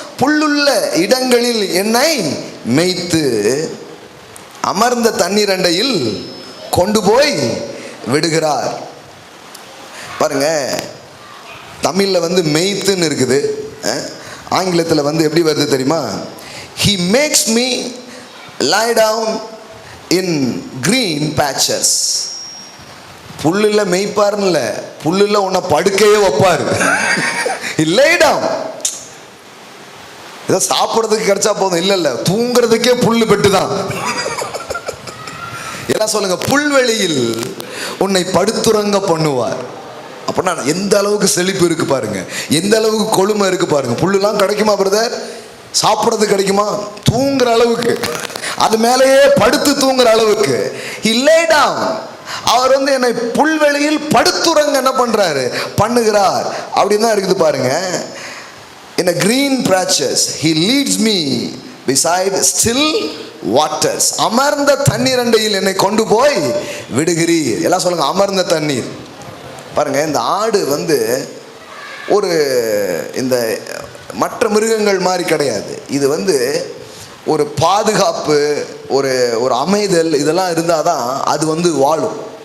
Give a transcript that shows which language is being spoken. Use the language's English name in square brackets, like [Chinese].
[Tamil] புல்லுள்ள இடங்களில் என்னை மேய்த்து அமர்ந்த தண்ணீர் அண்டையில் கொண்டு போய் விடுகிறார். பாருங்க, தமிழ்ல மேய்த்துன்னு இருக்குது, ஆங்கிலத்தில் எப்படி வருது தெரியுமா? [English] He makes me lie down in green patches. [Tamil] புல்லுல மேய்ப்பாருன்னு, புல்லுல உன்னை படுக்கையே வைப்பாரு. [English] lay down. [Tamil] ஏதோ சாப்பிட்றதுக்கு கிடைச்சா போதும், இல்ல தூங்குறதுக்கே புல்லு பெட்டு தான். எல்லாம் சொல்லுங்க, புல்வெளியில் உன்னை படுத்துறங்க பண்ணுவார். அப்படின்னா எந்த அளவுக்கு செழிப்பு இருக்கு பாருங்க, எந்த அளவுக்கு கொழுமை இருக்கு பாருங்க. புல்லுலாம் கிடைக்குமா பிரதர்? சாப்பிட்றது கிடைக்குமா? தூங்குற அளவுக்கு, அது மேலேயே படுத்து தூங்குற அளவுக்கு. [English] He lay down. [Tamil] அவர் என்னை புல்வெளியில் படுத்துறங்க என்ன பண்றாரு, பண்ணுகிறார். அப்படின்னு தான் இருக்குது பாருங்க. [English] In a green patches he leads me beside still waters. [Tamil] அமர்ந்த தண்ணீர் அண்டையில் என்னை கொண்டு போய் விடுகிறீர். எல்லாம் சொல்லுங்க, அமர்ந்த தண்ணீர். பாருங்க, இந்த ஆடு ஒரு இந்த மற்ற மிருகங்கள் மாதிரி கிடையாது. இது ஒரு பாதுகாப்பு, ஒரு ஒரு அமைதல், இதெல்லாம் இருந்தால் தான் அது வாழும்.